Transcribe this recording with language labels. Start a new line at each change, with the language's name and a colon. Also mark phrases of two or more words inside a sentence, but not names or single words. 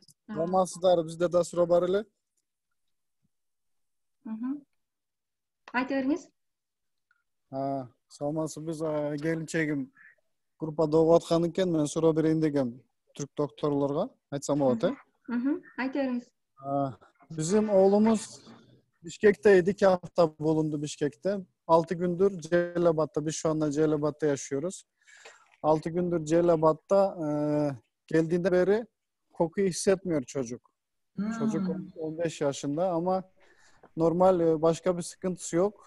Kyrgyz: Саламатсыздар, бизде да суроо бар эле. Айта бериңиз. Саламатсызбыз, келинчегим группада окуп аткан экен, мен суроо берейин дегем түрк докторлорго. Айтсам болот, Айта бериңиз.
Turkish: Bizim oğlumuz Bişkek'teydi. 2 hafta bulundu Bişkek'te. 6 gündür Celabat'ta. Biz şu anda Celabat'ta yaşıyoruz. 6 gündür Celabat'ta geldiğinde beri kokuyu hissetmiyor çocuk. Çocuk 15 yaşında ama normal başka bir sıkıntısı yok.